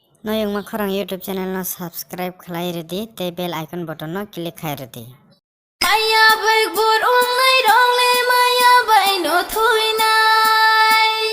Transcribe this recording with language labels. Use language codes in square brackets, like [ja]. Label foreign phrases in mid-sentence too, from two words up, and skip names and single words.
[trp] Noyong makorang YouTube channel no subscribe khlai redi te [en] bell icon button [trp] no click khai redi. Maya bai bur ongai rong le maya bai no thui nai.